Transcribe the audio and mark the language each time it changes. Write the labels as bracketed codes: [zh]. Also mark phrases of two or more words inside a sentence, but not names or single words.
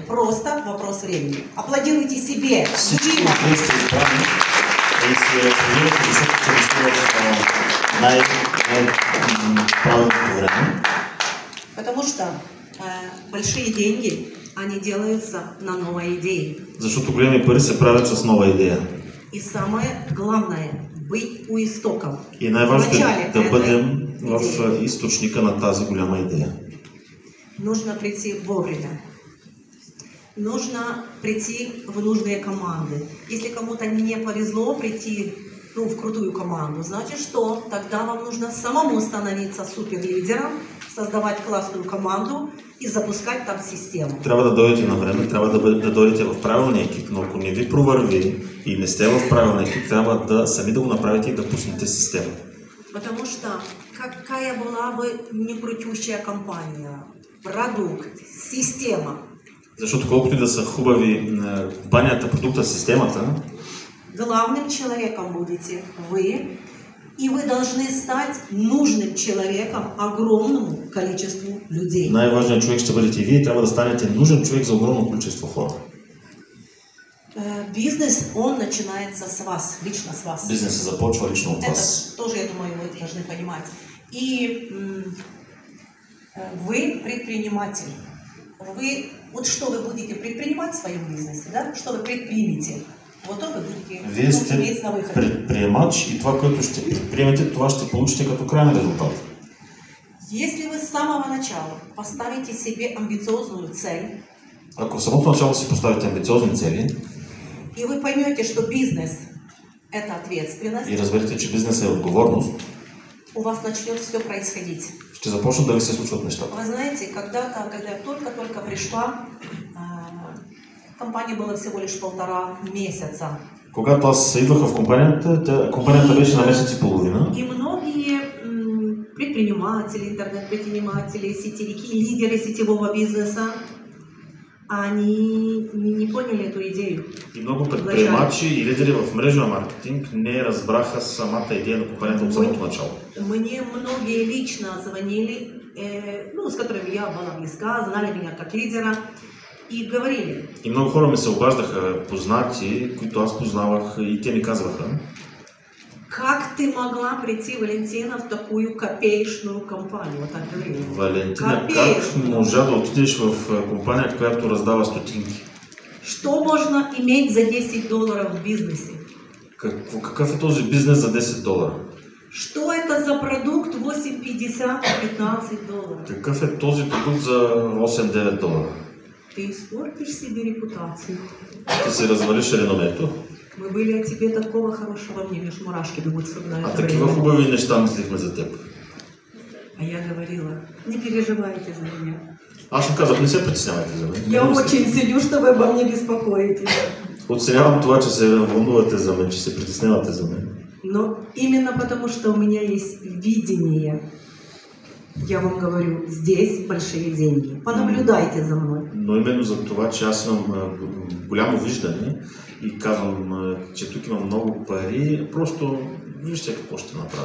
[ru] Просто вопрос времени. Аплодируйте себе. Дима. Потому что большие деньги, они делаются на новой идее. [bg] Защото големи пари се правят с нова идея. [ru] И самое главное – быть у истоков. [bg] И най-важното е да бъдем в източника на тази голяма идея. [ru] Нужно прийти вовремя. Нужно прийти в нужные команды. Если кому-то не повезло прийти в крутую команду, значит что? Тогда вам нужно самому становиться суперлидером, создавать классную команду и запускать там систему. [bg] Трябва да дойдете на време, трябва да дойдете в правилния екип, но ако не ви провърви и не сте в правилния екип, трябва да сами да го направите и да пуснете система. [ru] Потому что какая была бы некрутющая компания, продукт, система. [bg] Защото колкото и да са хубави компанията, продукта, системата, [ru] главным человеком будете вы, и вы должны стать нужным человеком огромному количеству людей. [bg] Най-важният човек ще бъдете и вие, трябва да станете нужен човек за огромно количество хора. [ru] Бизнес, он начинается с вас, лично с вас. [bg] Бизнесът започва лично от вас. [ru] Это тоже, я думаю, вы должны понимать. И вы предприниматель. Вы, вот что вы будете предпринимать в своем бизнесе, да? Что вы предпримете? Вот то вы будете. [bg] Вие сте предприемач и това, което ще предприемете, това ще получите като крайен резултат. [ru] Если вы с самого начала поставите себе амбициозную цель, [bg] ако в самото начало си поставите амбициозни цели, [ru] и вы поймете, что бизнес – это ответственность, [bg] и разберете, че бизнес е отговорност, [ru] у вас начнет все происходить. [bg] Ще започнат да ви се случват нещата. [ru] Вы знаете, когда я только пришла, компания была всего лишь 1,5 месяца. [bg] Когато аз идвах в компанията беше на месец и половина. [ru] И многие предприниматели, интернет-предприниматели, сетевики, лидеры сетевого бизнеса, они не поняли эту идею. [bg] И много предприемачи и лидери в мрежа маркетинг не разбраха самата идея на компанията от самото начало. [ru] Мне многие лично звонили, с которыми я была близка, знали меня как лидера, и говорили. [bg] И много хора ми се обаждаха, познати, които аз познавах, и те ми казваха: [ru] как ты могла прийти, Валентина, в такую копеечную компанию? Вот так говорили. [bg] Валентина, как можа да отидеш в компания, която раздава стотинки? [ru] Что можно иметь за $10 в бизнесе? [bg] Какъв е този бизнес за $10? [ru] Что это за продукт 8,50, $15? [bg] Какъв е този продукт за $8-9? [ru] Ты испортишь себе репутацию. [bg] Ти си развалиш реномето. [ru] Мы были о тебе такого хорошего мнения, аж мурашки бегут вспоминают. [bg] А такива хубави неща мислихме за теб. [ru] А я говорила: не переживайте за меня. [bg] Аз му казах: не се притеснявайте за мен. [ru] Я очень ценю, что вы обо мне беспокоитесь. [bg] Оценявам това, че се вълнувате за мен, че се притеснявате за мен. [ru] Но именно потому, что у меня есть видение, я вам говорю, здесь большие деньги. Понаблюдайте за мной. [bg] Но именно за това, че аз имам голямо виждане и казвам, че тук имам много пари, просто вижте какво ще направя.